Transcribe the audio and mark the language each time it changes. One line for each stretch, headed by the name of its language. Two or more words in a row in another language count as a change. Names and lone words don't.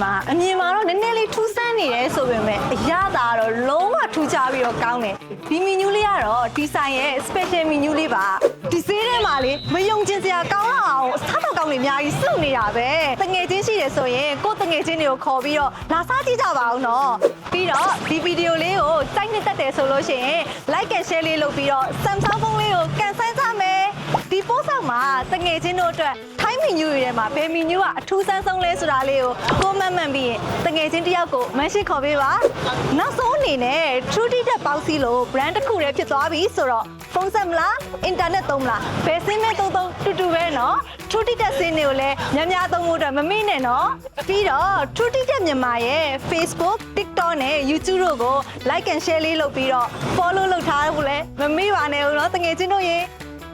Burmese: မှာအမြင်မှာတော့နည်းနည်းလေးထူးဆန်းနေတယ်ဆိုပေမဲ့အရသာတော့လုံးဝထူးခြားပြီးတော့ကောင်းတယ်ဒီမီနူးလေးကတော့ဒီဆိုင်ရဲ့
English: special menu
Burmese: လေးပါဒီဈေးထဲမှာလေမယုံကျင်စရာကောင်းအောင်အစားတော့ကောင်းနေအများကြီး စုနေတာပဲတငယ်ချင်းရှိတယ်ဆိုရင်ကိုယ်တငယ်ချင်းတွေကိုခေါ်ပြီးတော့လာစားကြည့်ကြပါဦးနော်ပြီးတော့ဒီဗီဒီယိုလေးကိုစိုက်နှစ်သက်တယ်ဆိုလို့ရှိရင်
English: like and share
Burmese: လေးလုပ်ပြီးတော့ Samsung ဖုန်းလေးကိုကန်ဆယ်ကြမယ်ဒီပို့ဆောင်မှာတငယ်ချင်းတို့အတွက်ထိုင်းမီနူးတွေထဲမှာဘယ်မီနူး ကအထူးဆန်းဆုံးလဲဆိုတာလေးကိုကိုမမှန်ပြီးရင်တငယ်ချင်းတယောက်ကိုမန်ရှင်းခေါ်ပေးပါနောက်ဆုံးအနေနဲ့ True Tea တက်ပေါင်းစည်းလို့ brand တစ်ခုတည်းဖြစ်သွားပြီဆိုတော့ဖုန်းဆက်မလားအင်တာနက်သုံးမလားဘယ်စင်းမဲ့သုံးတူတူပဲနော် True Tea တက်စင်းတွေကိုလည်းများသုံးဖို့အတွက်မမေ့နဲ့နော်ပြီးတော့ True Tea တက်မြန်မာရဲ့ Facebook TikTok နဲ့ YouTube တို့ကို
English: like and share
Burmese: လေးလုပ်ပြီးတော့ follow လုပ်ထားဖို့လည်းမမေ့ပါနဲ့ဦးနော်တငယ်ချင်းတို့ရေ